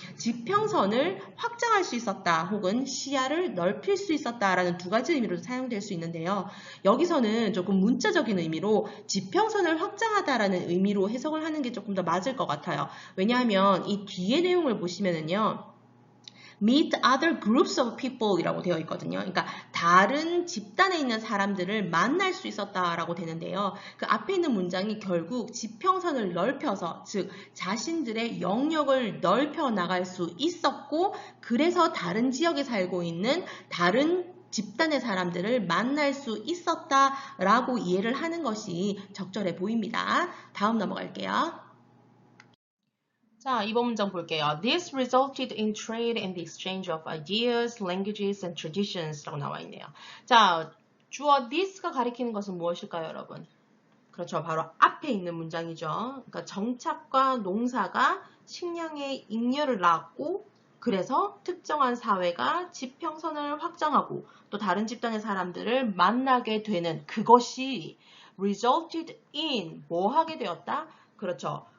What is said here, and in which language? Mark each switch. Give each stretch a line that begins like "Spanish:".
Korean: 지평선을 확장할 수 있었다 혹은 시야를 넓힐 수 있었다라는 두 가지 의미로 사용될 수 있는데요. 여기서는 조금 문자적인 의미로 지평선을 확장하다라는 의미로 해석을 하는 게 조금 더 맞을 것 같아요. 왜냐하면 이 뒤에 내용을 보시면은요.
English: meet other groups of people
Korean: 이라고 되어 있거든요. 그러니까 다른 집단에 있는 사람들을 만날 수 있었다라고 되는데요. 그 앞에 있는 문장이 결국 지평선을 넓혀서, 즉 자신들의 영역을 넓혀 나갈 수 있었고, 그래서 다른 지역에 살고 있는 다른 집단의 사람들을 만날 수 있었다라고 이해를 하는 것이 적절해 보입니다. 다음 넘어갈게요. 자, 이번 문장 볼게요.
English: This resulted in trade and the exchange of ideas, languages, and traditions
Korean: 라고 나와 있네요. 자, 주어 this가 가리키는 것은 무엇일까요, 여러분? 그렇죠. 바로 앞에 있는 문장이죠. 그러니까 정착과 농사가 식량의 잉여를 낳았고, 그래서 특정한 사회가 지평선을 확장하고 또 다른 집단의 사람들을 만나게 되는 그것이
English: resulted in
Korean: 뭐 하게 되었다? 그렇죠.